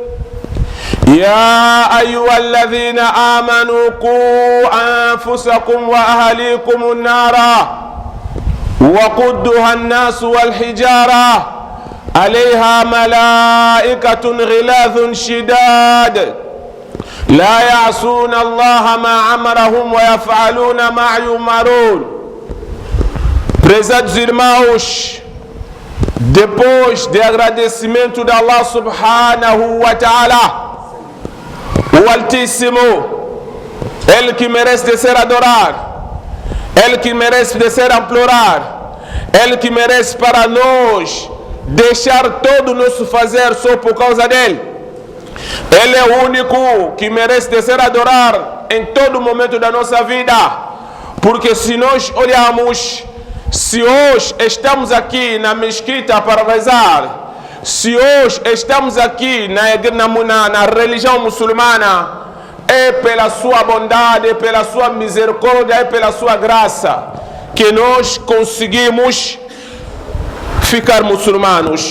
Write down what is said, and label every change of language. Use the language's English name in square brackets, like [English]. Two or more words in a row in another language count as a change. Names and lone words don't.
[Arabic] يا أيها الذين آمنوا قوا أنفسكم وأهليكم النار وقودها الناس والحجارة عليها ملائكة غلاظ شداد لا يعصون الله ما أمرهم ويفعلون ما يؤمرون. [Portuguese] Prezados irmãos, depois de agradecimento de [Arabic] الله سبحانه وتعالى, [Portuguese] o Altíssimo, Ele que merece de ser adorado, Ele que merece de ser implorado, Ele que merece para nós deixar todo o nosso fazer só por causa dEle. Ele é o único que merece de ser adorado em todo momento da nossa vida, porque se nós olharmos, se hoje estamos aqui na mesquita para rezar, se hoje estamos aqui na religião muçulmana, é pela sua bondade, é pela sua misericórdia, é pela sua graça que nós conseguimos ficar muçulmanos.